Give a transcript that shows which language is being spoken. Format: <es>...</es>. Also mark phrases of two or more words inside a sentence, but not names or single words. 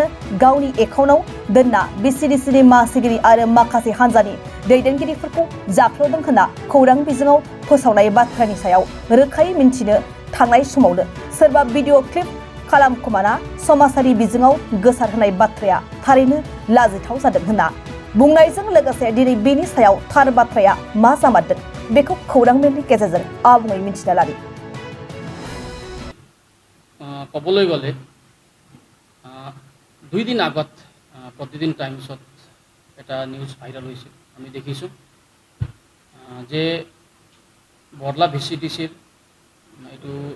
<brx>गावनि एकाउन्टआव दोनना बिसिडिसिनि मासिगिरि आरो माखासे हान्जानि दैदेनगिरिफोरखौ जाख्ल'दों होनना खौरां बिजोङाव फोसावनाय बाथ्रानि सायाव रोखायै मिन्थिनो थांनाय समावनो सोरबा भिडिअ क्लिप खालामखोमाना समाजारि बिजोङाव गोसारहोनाय बाथ्राया थारैनो लाजिथाव जादों होनना बुंनायजों लोगोसे दिनै बेनि सायाव थार बाथ्राया मा जामारदों बेखौ खौरां मेलनि गेजेरजों आबुङै मिन्थिना लानि</brx> <as>ক'বলৈ গ'লে 2 দিন আগত প্ৰতিদিন টাইমছত এটা নিউজ ভাইৰেল হৈছিল আমি দেখিছোঁ যে বৰলা ভিচিডিচিৰ এইটো</as>